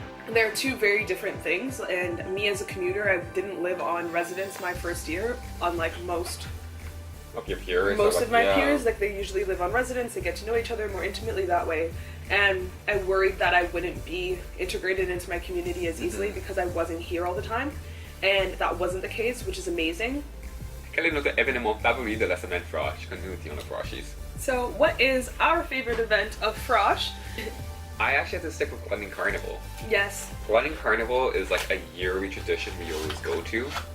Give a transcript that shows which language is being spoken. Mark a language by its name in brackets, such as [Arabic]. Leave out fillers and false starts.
[English] They're two very different things, and me as a commuter, I didn't live on residence my first year, unlike most of your peers. Most of my peers, they usually live on residence, they get to know each other more intimately that way, and I worried that I wouldn't be integrated into my community as easily because I wasn't here all the time, and that wasn't the case, which is amazing. [French] Quel est notre événement favori de la semaine Frosh quand nous étions le Froshies? [English] So, what is our favorite event of Frosh? I actually have to stick with Glendon Carnival. Yes. Glendon Carnival is a yearly tradition we always go to.